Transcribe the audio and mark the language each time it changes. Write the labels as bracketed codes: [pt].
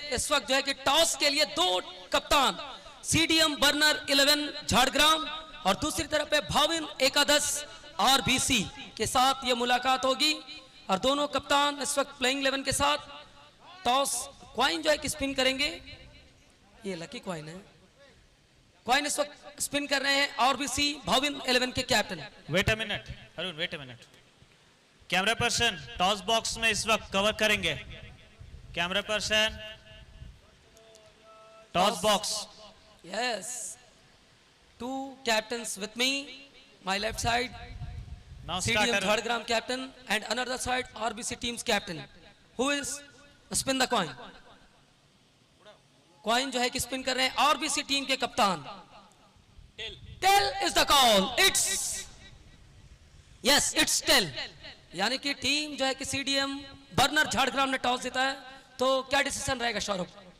[hi] इस वक्त जो है कि टॉस के लिए 2 कप्तान, सीडीएम बर्नर 11 झाड़ग्राम और दूसरी तरफ है भाविन एकादश आरबीसी के साथ ये मुलाकात होगी, और दोनों कप्तान इस वक्त प्लेइंग 11 के साथ टॉस क्वाइन जो है कि स्पिन करेंगे। ये लकी क्वाइन है, क्वाइन इस वक्त स्पिन कर रहे हैं आरबीसी भाविन 11 के captain. [en] Wait a minute Arun, wait a minute. [hi] Camera person toss box में इस वक्त कवर करेंगे। [en] Camera person toss box. Yes, 2 captains with me, my left side now CDM start. Jhargram captain and another side RBC team's captain, who is spin the coin. [hi] Coin जो है कि spin कर रहे हैं RBC टीम के कप्तान। [en] tail is the call, it's yes it's tail, [hi] यानी कि टीम जो है कि सीडीएम बर्नर झाड़ग्राम ने टॉस जीता है, तो क्या डिसीजन रहेगा सौरभ?